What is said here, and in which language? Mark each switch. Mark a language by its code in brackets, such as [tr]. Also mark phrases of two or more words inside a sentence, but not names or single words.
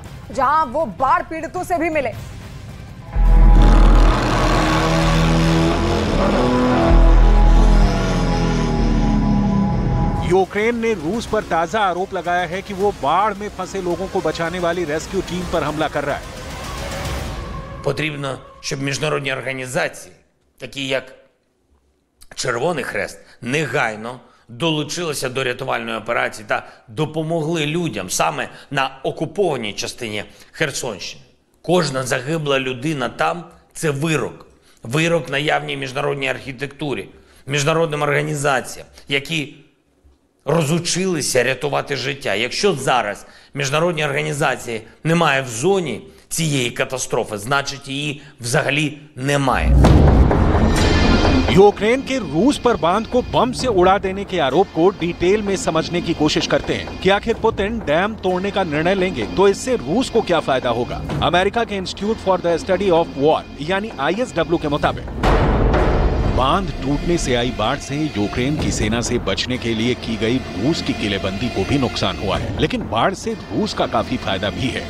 [hi] जहां वो बाढ़ पीड़ितों से भी मिले। यूक्रेन ने रूस पर ताजा आरोप लगाया है कि वो बाढ़ में फंसे लोगों को बचाने वाली [en] rescue team [hi] पर हमला कर रहा है। [uk] Потрібно, щоб міжнародні організації, такі як Червоний Хрест, негайно долучилися до рятувальної операції та допомогли людям саме на окупованій частині Херсонщини. Кожна загибла людина там – це вирок. Вирок наявній міжнародній архітектурі, міжнародним організаціям, які розучилися рятувати життя. Якщо зараз міжнародні організації немає в зоні цієї катастрофи, значить її взагалі немає. [hi] यूक्रेन के रूस पर बांध को बम से उड़ा देने के आरोप को डिटेल में समझने की कोशिश करते हैं कि आखिर पुतिन डैम तोड़ने का निर्णय लेंगे तो इससे रूस को क्या फायदा होगा। अमेरिका के इंस्टीट्यूट फॉर द स्टडी ऑफ वॉर यानी ISW के मुताबिक बांध टूटने से आई बाढ़ से यूक्रेन की सेना से बचने के लिए की गई रूस की किलेबंदी को भी नुकसान हुआ है, लेकिन बाढ़ से रूस का काफी फायदा भी है।